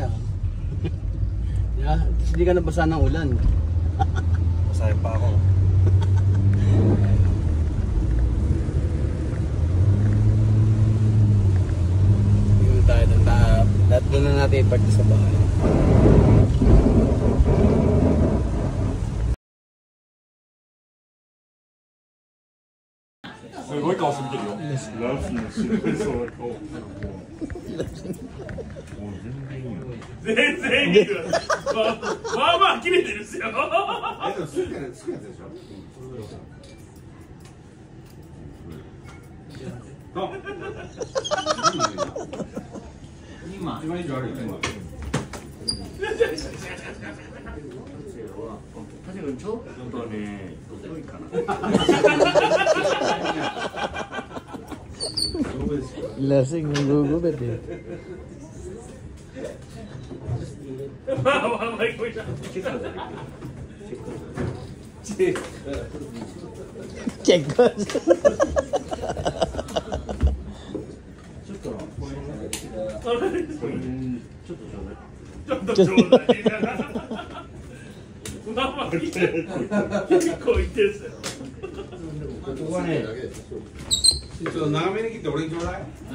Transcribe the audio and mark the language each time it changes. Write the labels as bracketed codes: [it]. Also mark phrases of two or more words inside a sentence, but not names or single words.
[tl] Yeah, hindi ka nabasa ng ulan. Masaya pa ako. Dito tayo, doon na natin iparty sa bahay. [ja] すごい顔して見てるよ。ラフィンのそう顔。全然いいよ。まあまあ切れてるっすよ。でも好きなやつでしょ。今以上あるよね。確かにちょっとね、遅いかな。 [tl] Lasing, nagugubit eh. Check ko. [ja] ちょっとちょうだい。まあまあ結構いってるっすよ。ここはね、ちょっと長めに切って俺にちょうだい。